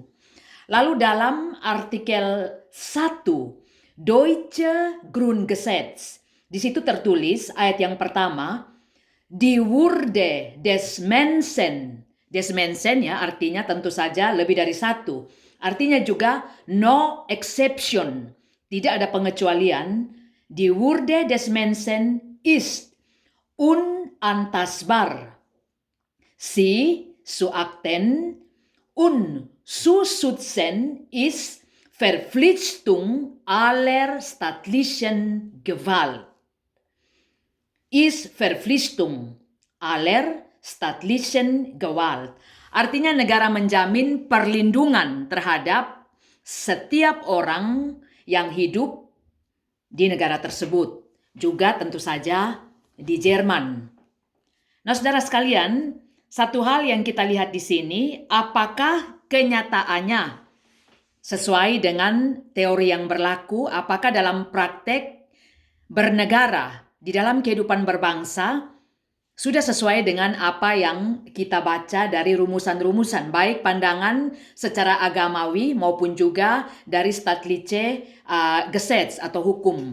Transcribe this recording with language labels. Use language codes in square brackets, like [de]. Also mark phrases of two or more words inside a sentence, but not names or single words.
[id] Lalu dalam artikel 1 Deutsche Grundgesetz, di situ tertulis ayat yang pertama, [de] Die Würde des Menschen. Des Menschen [id] ya artinya tentu saja lebih dari satu. Artinya juga [en] no exception. [id] Tidak ada pengecualian. [de] Die Würde des Menschen ist unantastbar. Sie zu achten und zu schützen ist Verpflichtung aller staatlichen Gewalt. Ist Verpflichtung aller staatlichen Gewalt. [id] Artinya negara menjamin perlindungan terhadap setiap orang yang hidup di negara tersebut. Juga tentu saja di Jerman. Nah, saudara sekalian, satu hal yang kita lihat di sini, apakah kenyataannya sesuai dengan teori yang berlaku, apakah dalam praktek bernegara di dalam kehidupan berbangsa sudah sesuai dengan apa yang kita baca dari rumusan-rumusan, baik pandangan secara agamawi maupun juga dari [de] staatliche Gesetz [id] atau hukum.